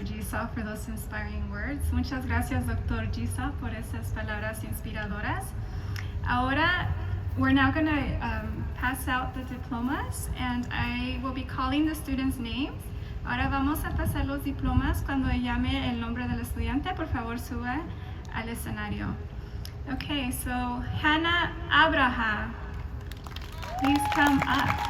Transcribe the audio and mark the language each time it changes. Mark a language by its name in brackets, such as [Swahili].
[English] Gisa, for those inspiring words. [Spanish] Muchas gracias, [English] Dr. Gisa, [Spanish] por esas palabras inspiradoras. Ahora, [English] we're now going to pass out the diplomas, and I will be calling the students' names. [Spanish] Ahora vamos a pasar los diplomas. Cuando llame el nombre del estudiante, por favor, suba al escenario. [English] Okay, so Hannah Abraham, please come up.